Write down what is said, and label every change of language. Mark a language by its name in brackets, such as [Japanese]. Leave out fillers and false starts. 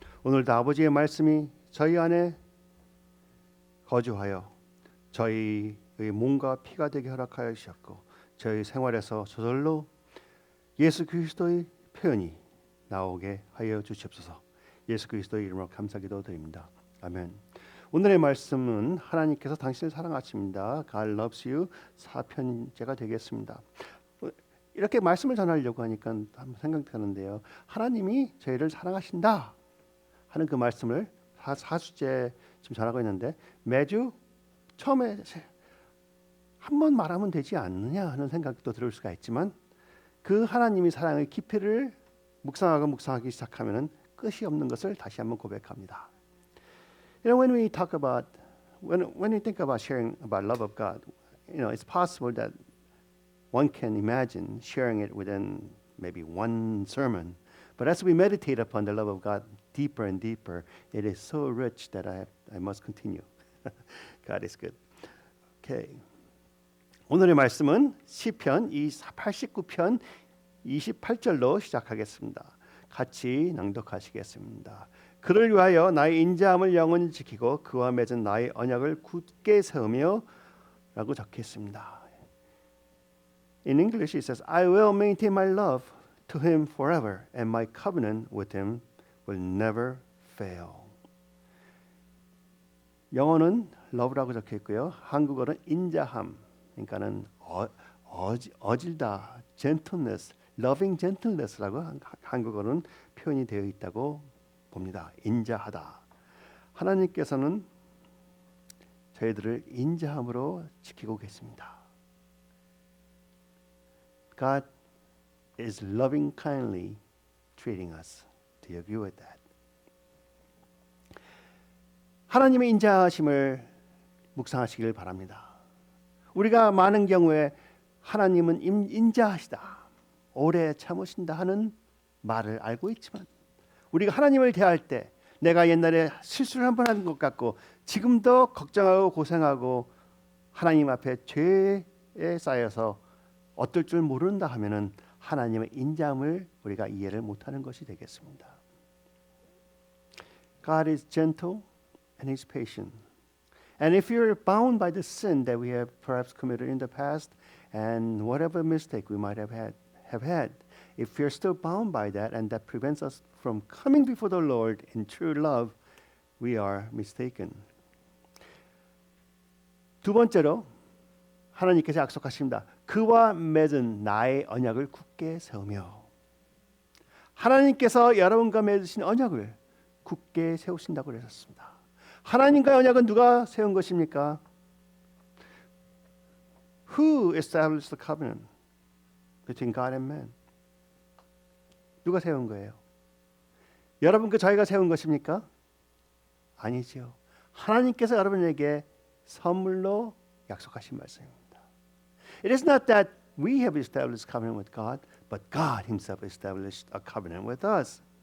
[Korean] 오늘도 아버지의 말씀이 저희 안에 거주하여 저희의 몸과 피가 되게 허락하여 주셨고 저희 생활에서 저절로 예수 그리스도의 표현이 나오게 하여 주시옵소서. 예수 그리스도의 이름으로 감사기도 드립니다. 아멘. 오늘의 말씀은 하나님께서 당신을 사랑하십니다. [English] God loves you [Korean] 4편째가 되겠습니다. 이렇게 말씀을 전하려고 하니까 한번 생각되는데요. 하나님이 저희를 사랑하신다 하는 그 말씀을 4주째 지금 전하고 있는데 매주 처음에 한 번 말하면 되지 않느냐 하는 생각도 들을 수가 있지만 그 하나님의 사랑의 깊이를 묵상하기 시작하면은 끝이 없는 것을 다시 한번 고백합니다. [English] When we talk about when you think about sharing about love of God, it's possible that one can imagine sharing it within maybe one sermon. But as we meditate upon the love of God deeper and deeper, it is so rich that I must continue. God is good. Okay. [Korean] 오늘의 말씀은 시편 89편 28절로 시작하겠습니다. 같이 낭독하시겠습니다. 그를 위하여 나의 인자함을 영원히 지키고 그와 맺은 나의 언약을 굳게 세우며 라고 적혀 있습니다. [English] In English it says, I will maintain my love to him forever and my covenant with him will never fail. [Korean] 영어는 love라고 적혀 있고요. 한국어는 인자함, 그러니까는 어질다, [English] gentleness, loving gentleness [Korean] 라고 한국어는 표현이 되어 있다고 봅니다. 인자하다. 하나님께서는 저희들을 인자함으로 지키고 계십니다. [English] God is loving kindly treating us. Do you agree with that? [Korean] 하나님의 인자하심을 묵상하시길 바랍니다. 우리가 많은 경우에 하나님은 인자하시다, 오래 참으신다 하는 말을 알고 있지만 우리가 하나님을 대할 때 내가 옛날에 실수를 한 번 한 것 같고 지금도 걱정하고 고생하고 하나님 앞에 죄에 쌓여서 어떨 줄 모른다 하면은 하나님의 인자함을 우리가 이해를 못하는 것이 되겠습니다. [English] God is gentle and He's patient. And if you're bound by the sin that we have perhaps committed in the past and whatever mistake we might have had, if you're still bound by that and that prevents us from coming before the Lord in true love, we are mistaken. [Korean] 두 번째로 하나님께서 약속하십니다. 그와 맺은 나의 언약을 굳게 세우며. 하나님께서 여러분과 맺으신 언약을 굳게 세우신다고 그러셨습니다. 하나님과의 언약은 누가 세운 것입니까? [English] Who established the covenant between God and man? [Korean] 누가 세운 거예요? 여러분과 저희가 세운 것입니까? 아니지요. 하나님께서 여러분에게 선물로 약속하신 말씀입니다. [English] It is not that we have established covenant with God, but God Himself established a covenant with us.